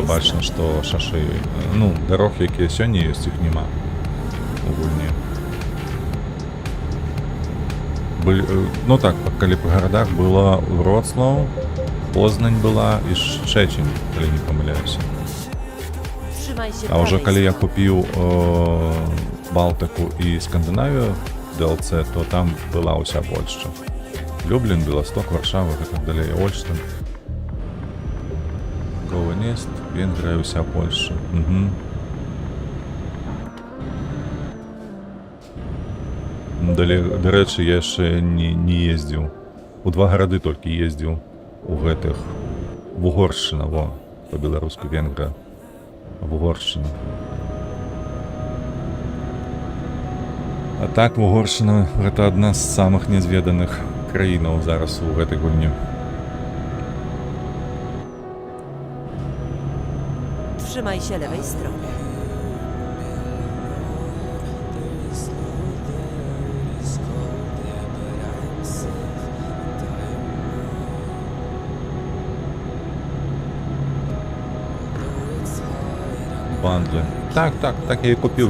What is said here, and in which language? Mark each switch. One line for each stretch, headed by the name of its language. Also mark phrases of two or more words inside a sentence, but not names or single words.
Polish: lewej
Belarusian: бачна, што шашы, ну, дарог, якія сёння ёсць, іх няма у гульні. Ну так, калі па гарадах была Вроцлаў, Познань была і Шчэцін, калі не памыляюся.
Polish: Trzymaj się
Belarusian: А ўжо
Polish: prawej
Belarusian: калі я
Polish: strony.
Belarusian: купіў Балтыку і Скандынавію DLC, то там была ўся Польшча. Люблін, Беласток, Варшава, гэтак далей, Ольштин. Ковенест, Венгрыя, ўся Польшча. Дарэчы, я яшчэ не ездзіў. У 2 гарады толькі ездзіў у гэтых Вугоршчына, во, па-беларуску Венгрыя. Вугоршчына. А так, Вугоршчына гэта адна з самых нязведаных краінаў зараз у гэтай гульні.
Polish: Trzymaj się lewej strony.
Belarusian: Бандлі. Так, я і купіў.